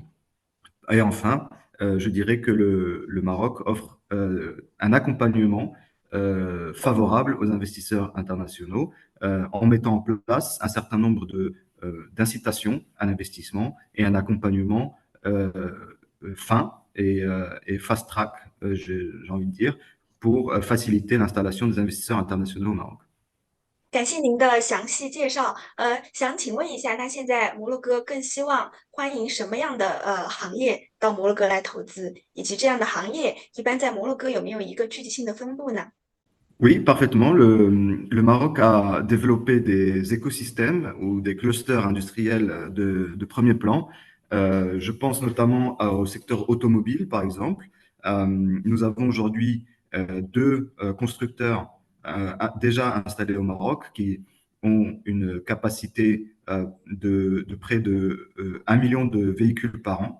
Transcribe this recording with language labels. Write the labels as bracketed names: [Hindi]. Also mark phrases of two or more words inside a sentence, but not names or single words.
[French] Et enfin, je dirais que le Maroc offre un accompagnement favorable aux investisseurs internationaux en mettant en place un certain nombre d'incitations à l'investissement et un accompagnement fin et fast-track, j'ai envie de dire, pour faciliter l'installation des investisseurs internationaux au Maroc. [Chinese] 感谢您的详细介绍。想请问一下，那现在摩洛哥更希望欢迎什么样的行业到摩洛哥来投资，以及这样的行业一般在摩洛哥有没有一个具体性的分布呢？ [French] Oui, parfaitement. Le Maroc a développé des écosystèmes ou des clusters industriels de premier plan. Je pense notamment au secteur automobile, par exemple. Nous avons aujourd'hui deux constructeurs déjà installés au Maroc qui ont une capacité de près de 1 million de véhicules par an.